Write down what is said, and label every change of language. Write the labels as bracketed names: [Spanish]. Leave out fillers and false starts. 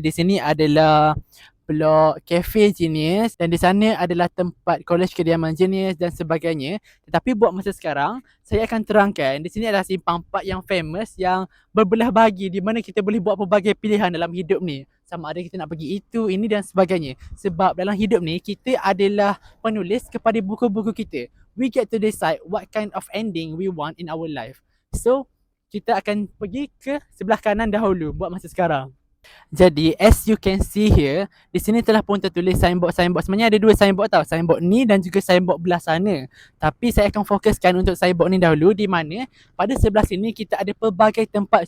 [Malay] Di sini adalah blok Cafe Genius dan di sana adalah tempat Kolej Kediaman Genius dan sebagainya. Tetapi buat masa sekarang, saya akan terangkan di sini adalah Simpang 4 yang famous, yang berbelah bagi, di mana kita boleh buat pelbagai pilihan dalam hidup ni. Sama ada kita nak pergi itu, ini dan sebagainya. Sebab dalam hidup ni, kita adalah penulis kepada buku-buku kita. [English] We get to decide what kind of ending we want in our life. [Malay] So, kita akan pergi ke sebelah kanan dahulu buat masa sekarang. Jadi, [English] as you can see here, [Malay] di sini telah pun tertulis signboard. Sebenarnya ada 2 signboard tau. Signboard ni dan juga signboard belah sana. Tapi saya akan fokuskan untuk signboard ni dahulu, di mana pada sebelah sini kita ada pelbagai tempat.